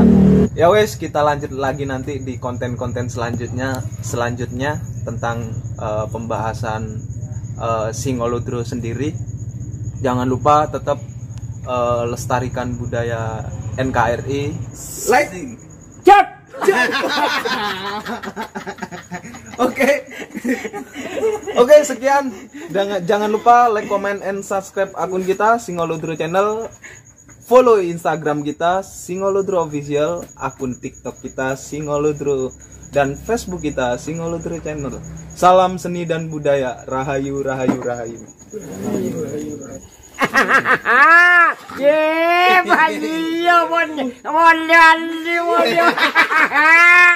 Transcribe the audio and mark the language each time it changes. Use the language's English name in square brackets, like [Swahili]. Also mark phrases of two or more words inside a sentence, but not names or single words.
[Javanese] Ya wes, [Indonesian] kita lanjut lagi nanti di konten-konten selanjutnya tentang pembahasan Singoludro sendiri. Jangan lupa tetap lestarikan budaya NKRI. Like. Oke, sekian. Jangan lupa [English] like, comment, and subscribe [Indonesian] akun kita Singoludro Channel. Follow Instagram kita Singoludro Official, akun TikTok kita Singoludro, dan Facebook kita Singoludro Channel. Salam seni dan budaya. Rahayu, rahayu, rahayu. Ye, bayi, mon,